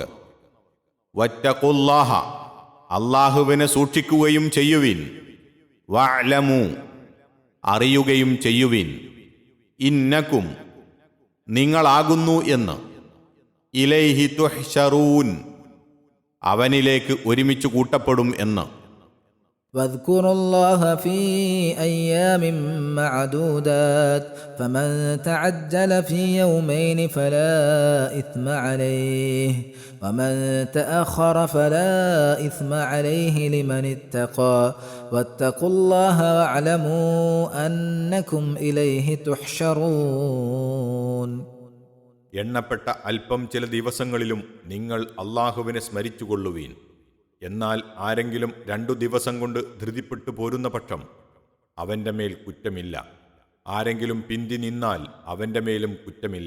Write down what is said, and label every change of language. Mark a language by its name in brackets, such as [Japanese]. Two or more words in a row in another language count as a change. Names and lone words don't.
[Malayalam] വത്തഖുല്ലാഹ, അല്ലാഹുവിനെ സൂക്ഷിക്കുകയും ചെയ്യുവിൻ. വഅലമു, അറിയുകയും ചെയ്യുവിൻ. ഇന്നക്കും, നിങ്ങളാകുന്നു എന്ന്. [Arabic] إليه تحشرون, [Malayalam] അവനിലേക്ക് ഒരുമിച്ച് കൂട്ടപ്പെടും എന്ന്. [Arabic] واذكروا الله في أيام معدودات فمن تعجل في يومين فلا إثم عليه ومن تأخر فلا إثم عليه لمن اتقى واتقوا الله واعلموا أنكم إليه تحشرون. [Malayalam] എണ്ണപ്പെട്ട അല്പം ചില ദിവസങ്ങളിലും നിങ്ങൾ അല്ലാഹുവിനെ സ്മരിച്ചുകൊള്ളുവീൻ. എന്നാൽ ആരെങ്കിലും 2 ദിവസം കൊണ്ട് ധൃതിപ്പെട്ടു പോരുന്ന പക്ഷം അവൻ്റെ മേൽ കുറ്റമില്ല. ആരെങ്കിലും പിന്തി നിന്നാൽ അവൻ്റെ മേലും കുറ്റമില്ല.